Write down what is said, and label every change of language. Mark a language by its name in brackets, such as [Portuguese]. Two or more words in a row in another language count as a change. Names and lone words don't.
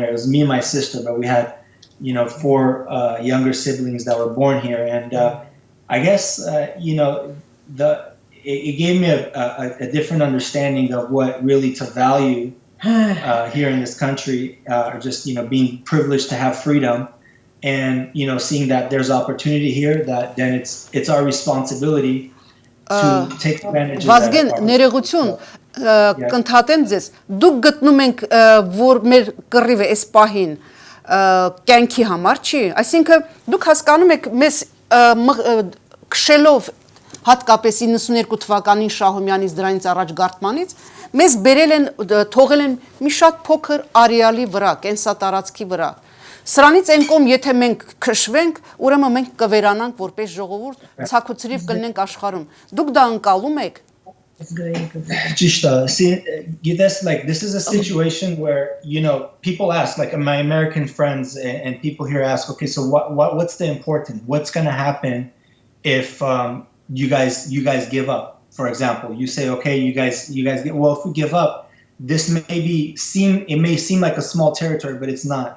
[English] It was me and my sister, but we had 4 younger siblings that were born here, and I guess it gave me a different understanding of what really to value here in this country, or just being privileged to have freedom, and seeing that there's opportunity here, that then it's our responsibility to take advantage of that. [Armenian] Վազգեն ներողություն կընդհատեմ ձեզ, դուք գտնում ենք որ մեր կռիվը այս պահին կյանքի համար չի, այսինքն դուք հասկանում եք մեզ քշելով հատկապես 92 թվականին Շահումյանից դրանից առաջ Գարթմանից մեզ բերել են թողել են մի շատ փոքր արեալի վրա, կենսատարածքի վրա։ Սրանից այն կողմ եթե մենք քշվենք, ուրեմն մենք կվերանանք որպես ժողովուրդ, ցակուցրիվ կլինենք աշխարհում։ Դուք դա անցալում եք։ [English] Like, this is a situation where, people ask, like my American friends and people here ask, okay, so what's the important? What's going to happen if you guys give up? For example, you say, okay, you guys get, well, if we give up, this may seem like a small territory, but it's not.